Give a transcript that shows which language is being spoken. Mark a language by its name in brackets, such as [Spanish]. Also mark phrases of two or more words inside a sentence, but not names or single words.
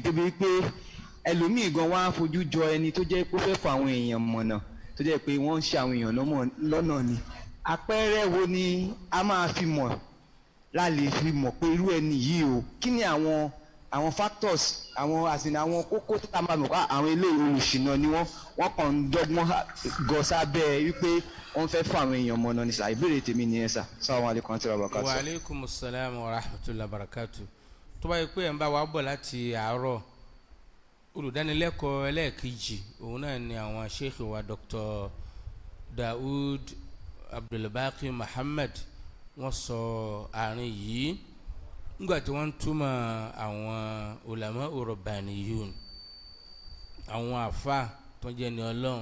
[Yoruba] débi pé ẹlòmíì gan wá fojú jọ ẹni tó jẹ́ pé ó fẹ́ fún àwọn èèyàn mọ̀nà tó jẹ́ pé wọ́n ń ṣe àwọn èèyàn lọ́nà ni àpẹẹrẹ wo ni a máa fi mọ̀ lálẹ́ fi mọ̀ pé irú ẹni yìí o kí ni àwọn factors àwọn àsìnà àwọn kókó tó ta máa mọ̀ pé àwọn ilé olùṣìnà ni wọ́n kàn ń dọ́gbọ́n gọ sábẹ́ wípé wọ́n fẹ́ fún àwọn èèyàn mọ̀nà ní sà ìbéèrè tèmi nìyẹn sà [Arabic] السلام عليكم ورحمة الله وبركاته. وعليكم السلام ورحمة الله وبركاته [Yoruba] tó bá yẹ pé ẹ̀ ń bá wa bọ̀ láti àárọ̀ olùdánilẹ́kọ̀ọ́ ẹlẹ́ẹ̀kejì òun náà ni àwọn sheikh wa Dr. Daoud Abdulbaqi Muhammad wọ́n sọ àárín yìí nígbà tí wọ́n ń túmọ̀ àwọn [Arabic] علماء ربانيون [Yoruba] àwọn àfa tó jẹ́ ní Ọlọ́run